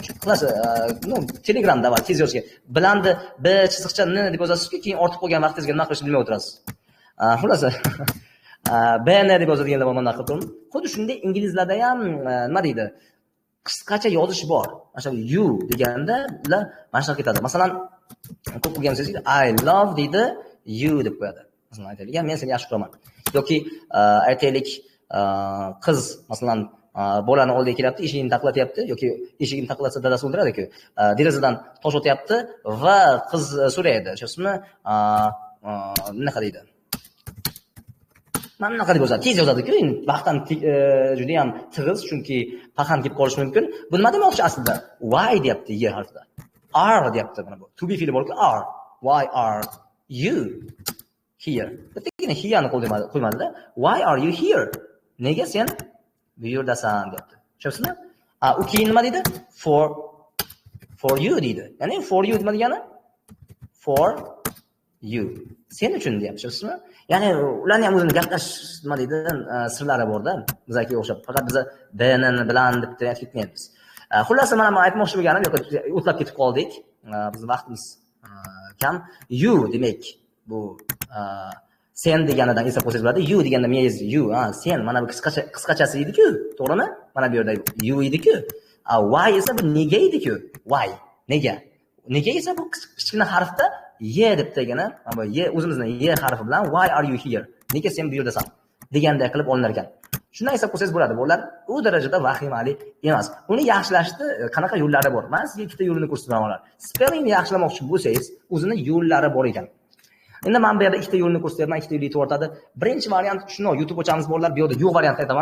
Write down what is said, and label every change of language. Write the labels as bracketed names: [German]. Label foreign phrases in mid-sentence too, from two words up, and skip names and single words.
[Uzbek] Xullas, Telegramda va tez yozishga. Bilanni B chiziqcha N deb yozasiz-ku, keyin ortib qolgan vaqtingizga nima qilishni bilmay o'tirasiz. Xullas, BN deb yozadiganlar bor mana qilib. Xuddi shunday inglizlarda ham nima deydi? Qisqacha yozish bor. Mana shu you deganda ular mana shunaqa ketadi. Masalan, ko'p bo'lgansiz, [English] I love [Uzbek] deydi, you deb qo'yadi. Masalan, aytaylik, men seni yaxshi ko'raman. Yoki aytaylik, qiz masalan bolani oldiga kelyapti, eshigini taqilatyapti yoki eshigini taqilasa dadasi o'ldiradi-ku. Derazadan tosh o'tyapti va qiz so'raydi. Tushunasizmi? Nima deydi? Mana bunaqa deb yozadi. Tez yozadi-ku. Vaqtdan juda ham tig'iz, chunki paxan kelib qolishi mumkin. Bu nima demoqchi aslida? Why deyapti y harfida. R deyapti mana bu. [English] To be [Uzbek] fe'li bor-ku, R. [English] Why are you here? [Uzbek] Bittagina here ni qo'ymadi-da. [English] Why are you here? [Uzbek] Nega sen bu yerdasan deyapti. Tushunasizmi? U keyin nima deydi? [English] For you deydi. [Uzbek] Ya'ni [English] for you [Uzbek] nima degani? [English] For you. [Uzbek] Sen uchun deyapti. Tushunasizmi? Ya'ni ularning ham o'zini gaplashish nima deydi, sirlari bor-da, bizga o'xshab. Faqat biz BN bilan deb aytib ketmaymiz. Xullas, mana men aytmoqchi bo'lganim, yo'q, o'tlab ketib qoldik. Bizning vaqtimiz kam. You demak, bu sen deganidan eslab qo'ysangiz bo'ladi. You deganda men you, sen mana bu qisqachasi edi-ku, to'g'rimi? Mana bu yerda you edi-ku. Why esa bu nega edi-ku? Why? Nega? Nega esa bu kichkina harfda ye deb degani, ye o'zimizning ye harfi bilan [English] why are you here? [Uzbek] Nega sen bu yerdasan? Deganday qilib olinar ekan. Shunday eslab qo'ysangiz bo'ladi. Bular u darajada vahimali emas. Uni yaxshilashni qanaqa yo'llari bor? Men sizga ikkita yo'lini ko'rsataman. Spellingni yaxshilamoqchi bo'lsangiz, o'zini yo'llari bor ekan. Endi men bu yerda ikkita yo'lni ko'rsatyapman, ikkita yo'l yetib o'rtadi. Birinchi variant shuni, YouTube ochamiz borlar, bu yerda yo'q variant aytaman.